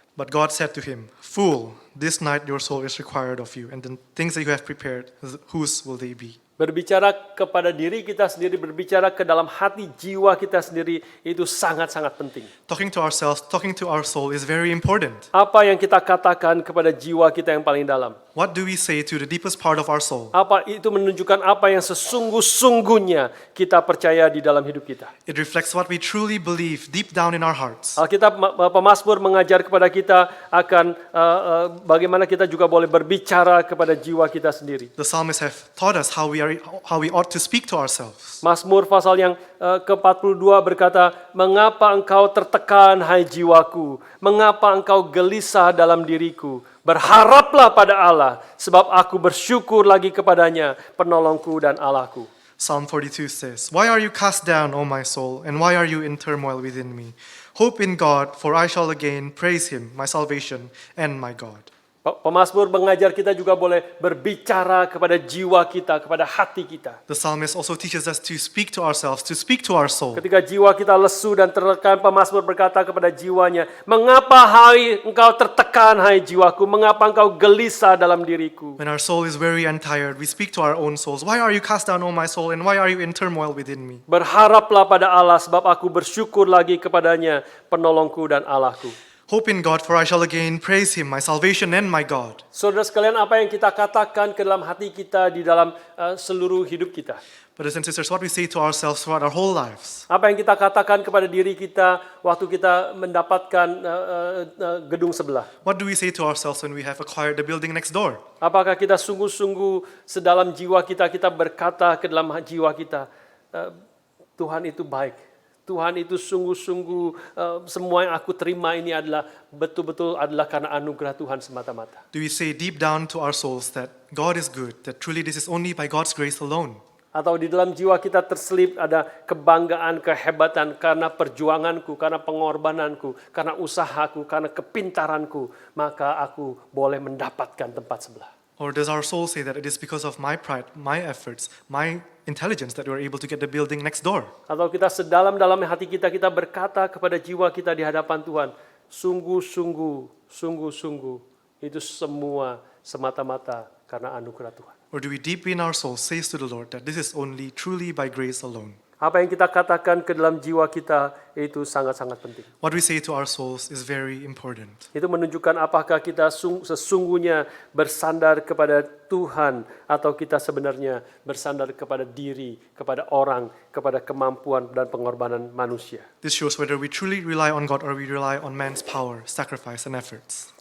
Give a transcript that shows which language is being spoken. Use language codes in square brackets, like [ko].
[en] But God said to him, fool, this night your soul is required of you, and the things that you have prepared, whose will they be? [id] Berbicara kepada diri kita sendiri, berbicara ke dalam hati jiwa kita sendiri, itu sangat-sangat penting. [en] Talking to ourselves, talking to our soul is very important. [id] Apa yang kita katakan kepada jiwa kita yang paling dalam? [en] What do we say to the deepest part of our soul? [id] Apa itu menunjukkan apa yang sesungguh-sungguhnya kita percaya di dalam hidup kita. [en] It reflects what we truly believe deep down in our hearts. [id] Alkitab pemazmur mengajar kepada kita akan bagaimana kita juga boleh berbicara kepada jiwa kita sendiri. [en] The psalmists have taught us how we ought to speak to ourselves. [id] Mazmur pasal yang ke-42 berkata, mengapa engkau tertekan hai jiwaku, mengapa engkau gelisah dalam diriku, berharaplah pada Allah, sebab aku bersyukur lagi kepadanya, penolongku dan Allahku. [en] Psalm 42 says, "Why are you cast down, O my soul, and why are you in turmoil within me? Hope in God, for I shall again praise him, my salvation and my God." [id] Pemazmur mengajar kita juga boleh berbicara kepada jiwa kita, kepada hati kita. [en] The psalmist also teaches us to speak to ourselves, to speak to our soul. [id] Ketika jiwa kita lesu dan tertekan, pemazmur berkata kepada jiwanya, "Mengapa hai engkau tertekan, hai jiwaku? Mengapa engkau gelisah dalam diriku?" [en] When our soul is weary and tired, we speak to our own souls. "Why are you cast down, O my soul, and why are you in turmoil within me?" [id] Berharaplah pada Allah, sebab aku bersyukur lagi kepadanya, penolongku dan Allahku. [en] Hope in God, for I shall again praise him, my salvation and my God. [id] Saudara sekalian, apa yang kita katakan ke dalam hati kita di dalam seluruh hidup kita? [en] Brothers and sisters, what we say to ourselves throughout our whole lives. [id] Apa yang kita katakan kepada diri kita waktu kita mendapatkan gedung sebelah? [en] What do we say to ourselves when we have acquired the building next door? [id] Apakah kita sungguh-sungguh sedalam jiwa kita berkata ke dalam jiwa kita, Tuhan itu baik. Tuhan itu sungguh-sungguh semua yang aku terima ini adalah betul-betul adalah karena anugerah Tuhan semata-mata. [en] Do we say deep down to our souls that God is good, that truly this is only by God's grace alone? [id] Atau di dalam jiwa kita terselip ada kebanggaan, kehebatan karena perjuanganku, karena pengorbananku, karena usahaku, karena kepintaranku, maka aku boleh mendapatkan tempat sebelah. [en] Or does our soul say that it is because of my pride, my efforts, my intelligence that we are able to get the building next door? [id] Atau kita sedalam-dalam hati kita berkata kepada jiwa kita di hadapan Tuhan, sungguh-sungguh itu semua semata-mata karena anugerah Tuhan. [en] Or do we deep in our soul say to the Lord that this is only truly by grace alone? [id] Apa yang kita katakan ke dalam jiwa kita itu sangat-sangat penting. [en] What we say to our souls is very important. [id] Itu menunjukkan apakah kita sesungguhnya bersandar kepada Tuhan atau kita sebenarnya bersandar kepada diri, kepada orang, kepada kemampuan dan pengorbanan manusia. [en] This shows whether we truly rely on God or we rely on man's power, sacrifice, and efforts.